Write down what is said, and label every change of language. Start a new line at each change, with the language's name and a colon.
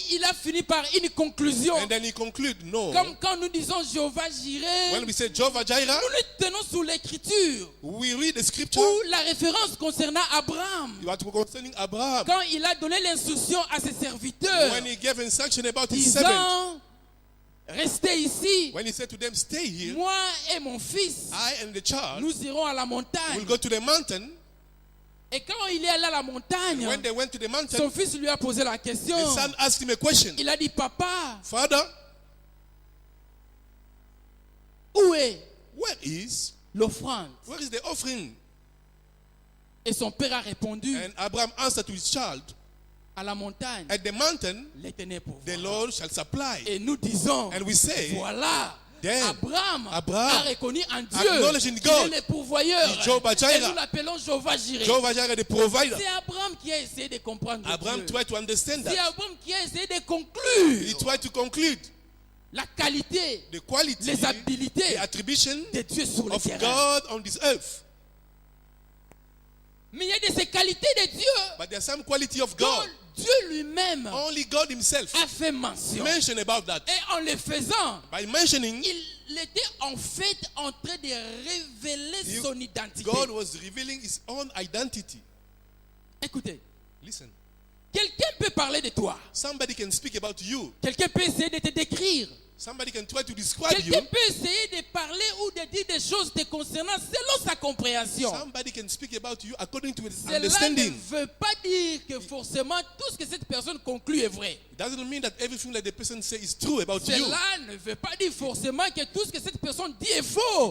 French: il a fini par une conclusion.
English: And then he conclude, no.
French: Comme quand nous disons Jéhovah Jireh,
English: When we say Jehovah Jireh,
French: nous nous tenons sous l'écriture
English: we read the scripture
French: où la référence concernant Abraham,
English: concerning Abraham.
French: quand il a donné l'instruction à ses serviteurs,
English: When he gave instruction about his servant.
French: disant, restez ici,
English: When he said to them, stay here,
French: moi et mon fils,
English: I and the child
French: nous irons à la montagne.
English: will go to the mountain.
French: Et quand il est allé à la montagne,
English: When they went to the
French: son
English: mountain,
French: fils lui a posé la question.
English: the son asked him a question.
French: Il a dit, papa,
English: Father,
French: où est
English: where is
French: l'offrande?
English: the offering?
French: Et son père a répondu,
English: And Abraham answered to his child,
French: à la montagne,
English: at the mountain,
French: l'Éternel
English: the
French: pourvoira.
English: Lord shall supply.
French: Et nous disons,
English: And we say,
French: voilà,
English: then
French: Abraham
English: Abraham
French: a reconnu en Dieu
English: acknowledging
French: qu'il
English: God,
French: est le pourvoyeur.
English: is Jehovah Jireh.
French: Et nous l'appelons Jéhovah Jireh.
English: Jehovah Jireh, the provider.
French: C'est Abraham qui a essayé de comprendre
English: Abraham
French: Dieu.
English: tried to understand
French: C'est
English: that.
French: Abraham qui a essayé de
English: He
French: conclure
English: tried to conclude
French: la qualité,
English: the quality,
French: les habilités
English: the attribution
French: de Dieu sur le
English: of
French: terrain.
English: God on this earth.
French: Mais il y a de ces qualités de Dieu
English: But there are some quality of
French: dont
English: God.
French: Dieu lui-même
English: Only God himself
French: a fait mention.
English: mentioned about that.
French: Et en le faisant,
English: By mentioning,
French: il était en fait en train de révéler son identité.
English: God was revealing his own identity.
French: Écoutez,
English: Listen,
French: quelqu'un peut parler de toi.
English: somebody can speak about you.
French: Quelqu'un peut essayer de te décrire.
English: Somebody can try to describe you.
French: Quelqu'un peut essayer de parler ou de dire des choses te concernant selon sa compréhension.
English: Somebody can speak about you according to his
French: Cela ne
English: understanding.
French: veut pas dire que forcément tout ce que cette personne conclut est vrai.
English: It doesn't mean that everything that the person says is true about you.
French: Cela ne veut pas dire forcément que tout ce que cette personne dit est faux.